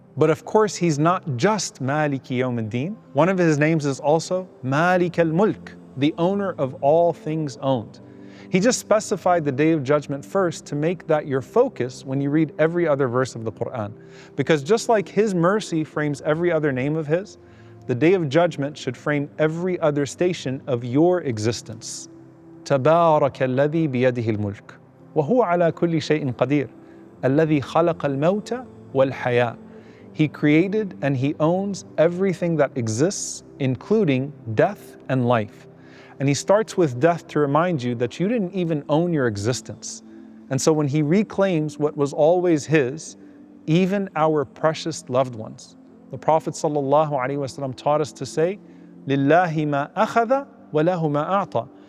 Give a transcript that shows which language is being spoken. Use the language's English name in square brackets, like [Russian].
[English] But of course, he's not just Maliki Yawm ad-Din. One of his names is also Malik al-Mulk, the owner of all things owned. He just specified the day of judgment first to make that your focus when you read every other verse of the Quran. Because just like his mercy frames every other name of his, the day of judgment should frame every other station of your existence. [Arabic] تبارك الذي بيده الملك وهو على كل شيء قدير الذي خلق الموت والحياة. [English] He created and he owns everything that exists, including death and life. And he starts with death to remind you that you didn't even own your existence. And so when he reclaims what was always his, even our precious loved ones, the Prophet ﷺ taught us to say, [Arabic] لِلَّهِ مَا أَخَذَ وَلَهُ مَا أَعْطَى.